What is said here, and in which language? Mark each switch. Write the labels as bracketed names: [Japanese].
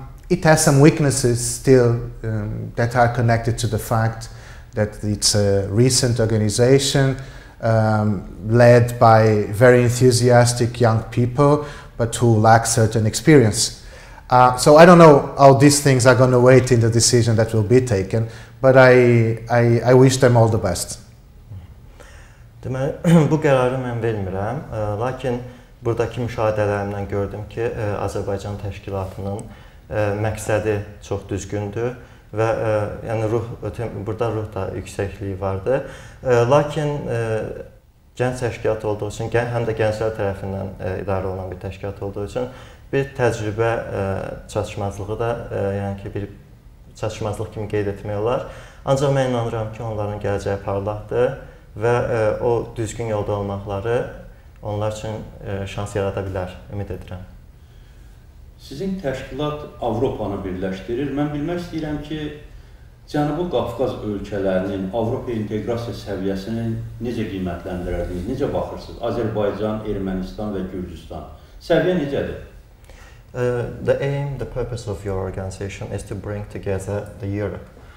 [English] It has some weaknesses still that are connected to the fact that it's a recent organization led by very enthusiastic young people, but who lack certain experience. So I don't know how these things are going to wait in the decision that will be taken, but I wish them all the best. [Azerbaijani] Deməli, bu qərarı mən vermirəm, lakin buradakı müşahidələrimdən gördüm ki, Azərbaycan təşkilatının məqsədi çox düzgündür və yəni burada ruh da yüksəkliyi vardır. Lakin gənc təşkilat olduğu üçün, həm də gənclər tərəfindən idarə olunan bir təşkilat olduğu üçün bir təcrübə çatışmazlığı da yəni ki, bir çatışmazlıq kimi qeyd etmək olar. Ancaq mən inanıram ki, onların gələcəyi parlaqdır və o düzgün yolda olmaqları onlar üçün şans yarada bilər, ümid edirəm. Sizin təşkilat Avropanı birləşdirir. Mən bilmək istəyirəm ki, Cənubi Qafqaz ölkələrinin Avropa inteqrasiya səviyyəsini necə qiymətləndirərdiniz, necə baxırsınız? Azərbaycan, Ermənistan və Gürcüstan. Səviyyə necədir? [English] The aim, the purpose of your organization is to bring together the Europe.